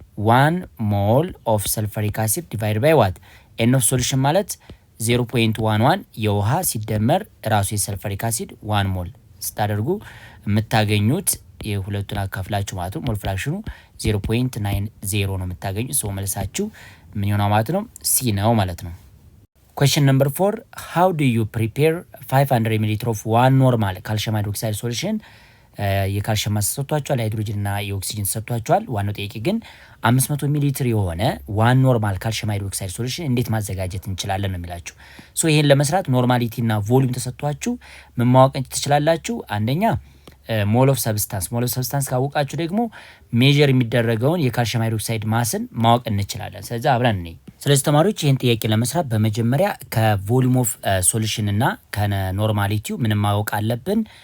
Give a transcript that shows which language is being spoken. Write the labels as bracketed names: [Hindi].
[Amharic] 1 ሞል ኦፍ ሰልፈሪክ አሲድ ዲቫይድ ባይ ዋት ኤን ኦፍ ሶሉሽን ማለት 0.11 የውሃ ሲደመር ራሱ የሰልፈሪክ አሲድ 1 ሞል ስታደርጉ የምታገኙት የሁለቱን አካፍላችሁ ማለት ነው ሞል ፍራክሽኑ 0.90 ነው የምታገኙት። ሰው መልሳችሁ ምን ይሆናል ማለት ነው? ሲ ነው ማለት ነው። [English] Question number 4 how do you prepare 500 ml of one normal calcium hydroxide solution? [Amharic] የካልሽየም ተሰጥቷቸዋል፣ ሃይድሮጅን እና የኦክሲጅን ተሰጥቷቸዋል። ዋናው ጥያቄ ግን 500 ሚሊ ሊትር የሆነ ዋን ኖርማል ካልሽየም ሃይድሮክሳይድ ሶሉሽን እንዴት ማዘጋጀት እንችላለን ነው የሚላችሁ። ሶ ይሄን ለመስራት ኖርማሊቲ እና ቮሊዩም ተሰጥቷችሁ ምን ማወቅ ትችላላችሁ? አንደኛ ሞል ኦፍ ሰብስታንስ ካወቃችሁ ደግሞ ሜጀር የሚደረገውን የካልሽየም ሃይድሮክሳይድ ማስን ማወቅ እንችላለን። ስለዚህ አብረን እንይ። ስለዚህ ተማሪዎች ይህን ጥያቄ ለመስራት በመጀመሪያ ከቮሊዩም ኦፍ ሶሉሽን እና ከኖርማሊቲው ምን ማወቅ አለብን?